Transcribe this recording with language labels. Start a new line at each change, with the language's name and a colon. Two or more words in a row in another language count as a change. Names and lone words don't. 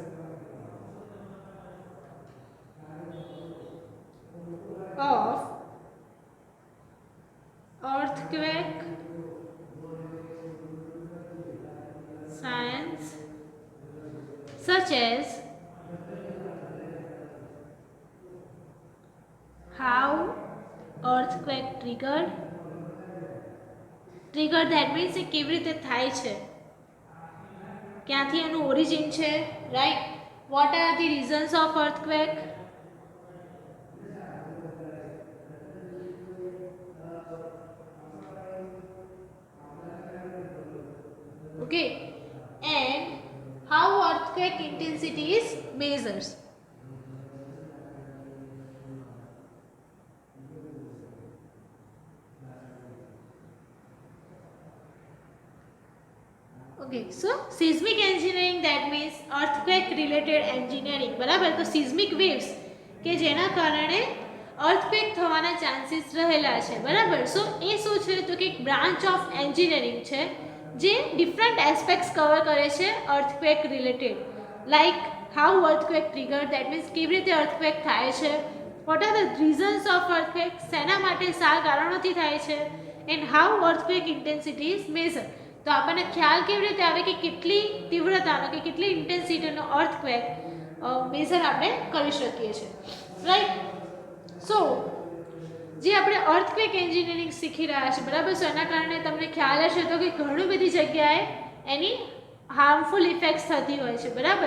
English: of earthquake science such as how earthquake triggered that means
Gujarati: એ કેવી રીતે થાય છે, ક્યાંથી એનું ઓરિજિન છે રાઈટ,
English: what are the reasons of earthquake, okay, and how earthquake intensity is measured. Okay, so seismic engineering that means earthquake related engineering બરાબર.
Gujarati: તો
English: seismic waves
Gujarati: કે જેના કારણે earthquake થવાના ચાન્સીસ રહેલા છે બરાબર. સો એ શું છે તો કે એક
English: branch of engineering
Gujarati: છે જે
English: different aspects
Gujarati: કવર કરે છે
English: earthquake related, like how earthquake triggered that means
Gujarati: કેવી રીતે earthquake થાય છે,
English: what are the reasons of earthquake
Gujarati: શેના માટે શા કારણોથી થાય છે,
English: and how earthquake intensity is measured.
Gujarati: તો આપણને ખ્યાલ કેવી રીતે આવે કે કેટલી તીવ્રતાનો કે કેટલી ઇન્ટેન્સિટીનો અર્થક્વેક મેઝર આપણે કરી શકીએ છીએ રાઈટ. સો જે આપણે
English: earthquake engineering
Gujarati: શીખી રહ્યા છે બરાબર. સો એના કારણે તમને ખ્યાલ હશે તો કે ઘણી બધી જગ્યાએ એની
English: harmful effects
Gujarati: થતી હોય છે બરાબર.